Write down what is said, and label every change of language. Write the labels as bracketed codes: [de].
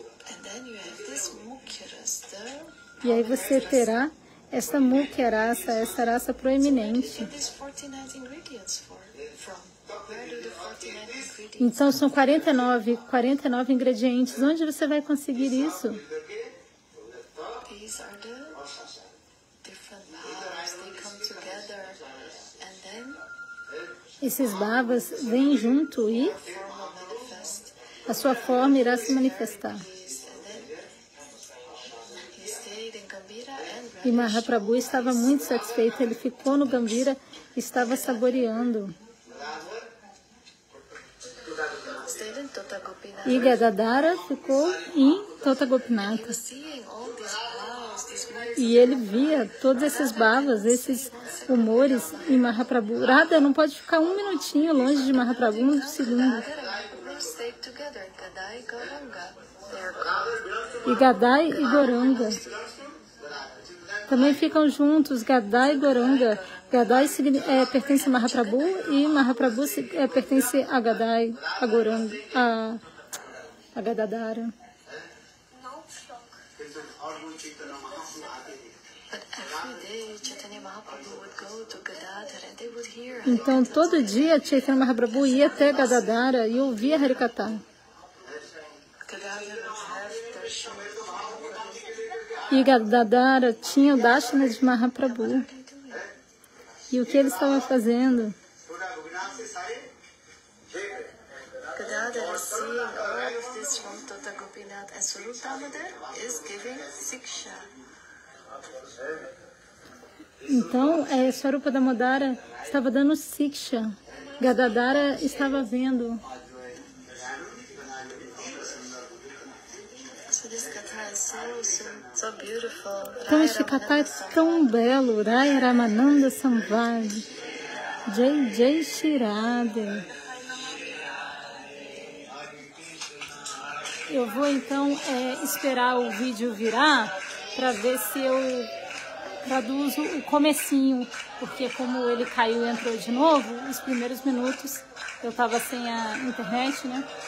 [en] And then you have this Mukhya Rasa. [pt] E aí você terá esta Mukhya Rasa, essa raça proeminente. [en] Get these 49 ingredients from. Where do the 49 ingredients? [pt] Então, são 49 ingredientes. Onde você vai conseguir isso? [en] These are the different powers. They come together, and then [pt] Esses bhavas vêm junto e [en] form will manifest. [pt] a sua forma irá se manifestar. [en] And then he stayed in Gambhira and [pt] E Mahaprabhu estava muito satisfeito. Ele ficou no Gambhira e estava saboreando. [en] stayed in Tota Gopinath. [pt] E Gadadhara ficou em Tota Gopinatha. [en] Seeing all these powers, these great [pt] E ele via todos esses bhavas, esses humores em Mahaprabhu. Radha não pode ficar um minutinho longe de Mahaprabhu, um segundo. [en] They stayed together. Gadai Gauranga. They are called. [pt] E Gadai e Goranga também ficam juntos. Gadai e Goranga. Gadai pertence a Mahaprabhu e Mahaprabhu pertence a Gadai, a Goranga, a Gadadhara. [en] But every day, Chaitanya Mahaprabhu would go to Gadadhar and they would hear. [pt] Então, todo dia, Chaitanya Mahaprabhu ia até Gadadhara e ouvia Harikatha. [en] Gadadhar would have darshan. [pt] E Gadadhara tinha o Darshana de Mahaprabhu. E o que ele estava fazendo? [en] Gadadhar is seeing all of this from Tota Gopinath, and Swarup Damodar is giving Siksha. [pt] Então, Swarupa Damodara estava dando Siksha. Gadadhara estava vendo. [en] So this katha is so beautiful. [pt] Então, este katha é tão belo. Raya Ramananda Samvad. [hi] Jai Jai Shri Radha. [pt] Eu vou então esperar o vídeo virar para ver se eu traduzo o comecinho, porque como ele caiu e entrou de novo, os primeiros minutos eu estava sem a internet, né?